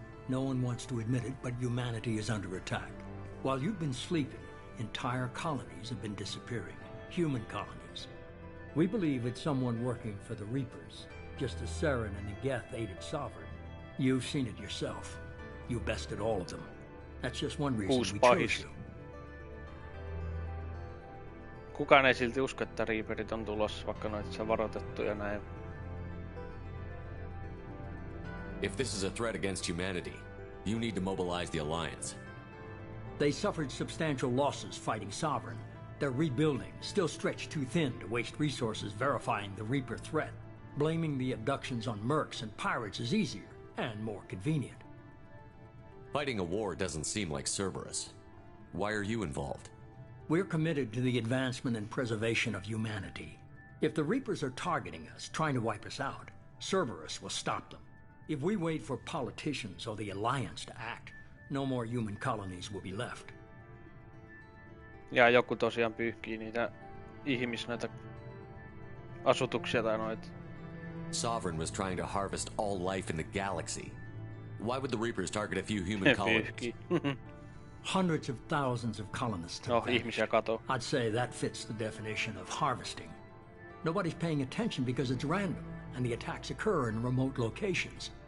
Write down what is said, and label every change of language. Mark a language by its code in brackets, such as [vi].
[en] No one wants to admit it, but humanity is under attack. While you've been sleeping, entire colonies have been disappearing. Human colonies. We believe it's someone working for the Reapers, just as Saren and Negeth aided Sovereign. You've seen it yourself. You bested all of them. That's just one reason we chose you. [fi] Kukaan ei silti usko, että Reaperit on tulossa, vaikka noita on varoitettu ja näin. [en] If this is a threat against humanity, you need to mobilize the Alliance. They suffered substantial losses fighting Sovereign. They're rebuilding, still stretched too thin to waste resources verifying the Reaper threat. Blaming the abductions on mercs and pirates is easier and more convenient. Fighting a war doesn't seem like Cerberus. Why are you involved? We're committed to the advancement and preservation of humanity. If the Reapers are targeting us, trying to wipe us out, Cerberus will stop them. If we wait for politicians or the Alliance to act, no more human colonies will be left. [fi] Ja joku tosiaan pyyhkii niitä noita asutuksia tai noita. [en] Sovereign was trying to harvest all life in the galaxy. Why would the Reapers target a few human colonies? Hundreds of thousands of colonists have vanished. I'd say that fits the definition of harvesting. Nobody's paying attention because it's random, and the attacks occur in remote locations.